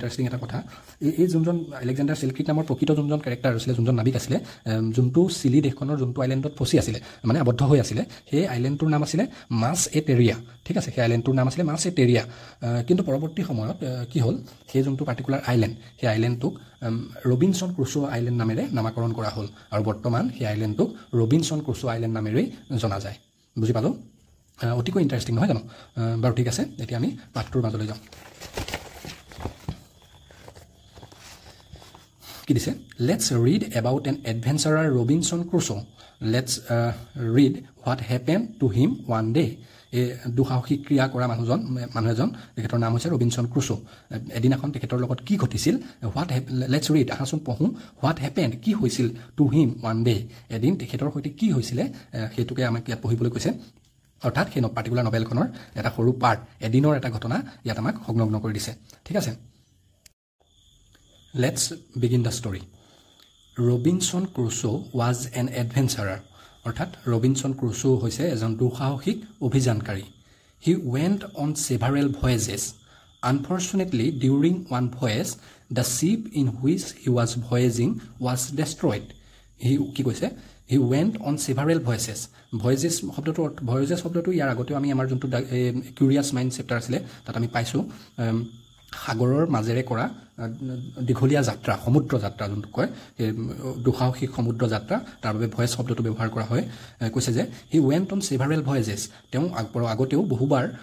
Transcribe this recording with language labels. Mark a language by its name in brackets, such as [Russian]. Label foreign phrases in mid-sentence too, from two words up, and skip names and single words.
[Assamese] ইন্টাৰেষ্টিং এটা কথা এই যোনজন আলেকজেণ্ডাৰ সেলক্ৰিক নামৰ প্ৰকৃত যোনজন ক্যাৰেক্টাৰ আছিল যোনজন নাবিক আছিল যোনটো চিলি দেশখনৰ যোনটো আইল্যান্ডত ফচি আছিল মানে আবদ্ধ হৈ আছিল সেই আইল্যান্ডটোৰ নাম আছিল মাছ এ টেৰিয়া ঠিক আছে সেই আইল্যান্ডটোৰ নাম আছিল মাছ এ টেৰিয়া কিন্তু পৰৱৰ্তী সময়ত কি হ'ল সেই যোনটো [English] particular island [Assamese] সেই আইল্যান্ডটোক ৰবিনসন ক্ৰুছো আইল্যান্ড নামেৰে নামকৰণ কৰা হ'ল আৰু বৰ্তমান সেই আইল্যান্ডটোক ৰবিনসন ক্ৰুছো আইল্যান্ড নামেৰে জনা যায় বুজি পালো অতিকৈ ইন্টাৰেষ্টিং নহয় জানো বাৰু ঠিক আছে এতিয়া আমি পাঠটোৰ মাজলৈ যাওঁ কি দিছে [English] let's read about an adventurer Robinson Crusoe let's read what happened to him one day এই [Assamese] দুঃসাহসিক ক্ৰিয়া কৰা মানুহ এজন তেখেতৰ নাম হৈছে ৰবিনসন ক্ৰুছো এদিনাখন তেখেতৰ লগত কি ঘটিছিল [English] let's read [Assamese] আহাচোন পঢ়ো [English] what happened [Assamese] কি হৈছিল [English] to him one day [Assamese] এদিন তেখেতৰ সৈতে কি হৈছিল সেইটোকে আমাক ইয়াত পঢ়িবলৈ কৈছে অৰ্থাৎ সেই পাৰ্টিকুলাৰ নভেলখনৰ এটা সৰু পাৰ্ট এদিনৰ এটা ঘটনা ইয়াত আমাক সংলগ্ন কৰি দিছে ঠিক আছে [English] let's begin the story Robinson Crusoe was an adventurer [Assamese] অৰ্থাৎ ৰবিনসন ক্ৰুছো হৈছে এজন দুঃসাহসিক অভিযানকাৰী [English] he went on several voyages Unfortunately, during one voyage, the ship in which he was voyaging was destroyed. [Assamese] কি কৈছে? [English] He went on several voyages. [Assamese] Voyages শব্দটো ইয়াৰ আগতেও আমি আমাৰ যোনটো কিউৰিয়াছ মাইণ্ড চেপ্টাৰ আছিলে তাত আমি পাইছোঁ সাগৰৰ মাজেৰে কৰা দীঘলীয়া যাত্ৰা সমুদ্ৰ যাত্ৰা যোনটো কয় দুঃসাহসিক সমুদ্ৰ যাত্ৰা তাৰ বাবে ভয়েজ শব্দটো ব্যৱহাৰ কৰা হয় কৈছে যে [English] he went on several voyages [Assamese] তেওঁ আগতেও বহুবাৰ